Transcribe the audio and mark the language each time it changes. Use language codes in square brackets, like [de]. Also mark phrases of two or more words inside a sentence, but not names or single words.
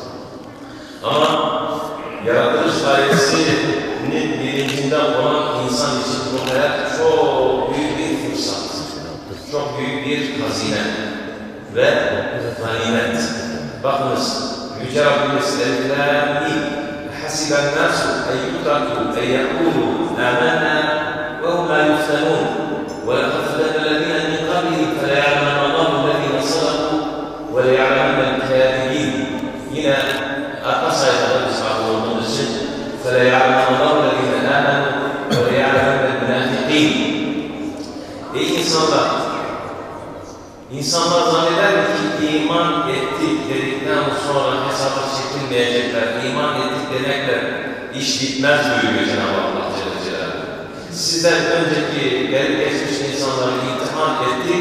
[tr] Ama yaratılış gayesinin bilincinde olan insan için bu hayat çok büyük bir fırsat. Çok büyük bir hazine ve ganimet. Bakınız, Yüce Rabbimiz [ar] Elif-Lam-Mim حَسِبَ النَّاسُ اَنْ يُتْرَكُوا اَنْ يَقُولُوا آمَنَّا وَهُمْ لَا يُفْتَنُونَ وَلَقَدْ فَتَنَّا الَّذِينَ مِنْ قَبْلِهِمْ فَلَيَعْلَمَنَّ اللَّهُ الَّذِينَ صَدَقُوا وَلَيَعْلَمَنَّ الْكَاذِبِينَ. [tr] Yine arka sayfada biz olduğumuz için [ar] فَلَيَعْلَمَنَّ اللَّهُ الَّذِينَ آمَنُوا وَلَيَعْلَمَنَّ الْمُنَافِقِينَ. [tr] Ey insanlar! İnsanlar zanneder ki iman ettik dedikten sonra hesaba çekilmeyecekler. İman ettik demekle iş bitmez buyuruyor Cenab-ı Allah [ar] جل جلاله. [tr] Sizden önceki gelip geçmiş insanları imtihan ettik.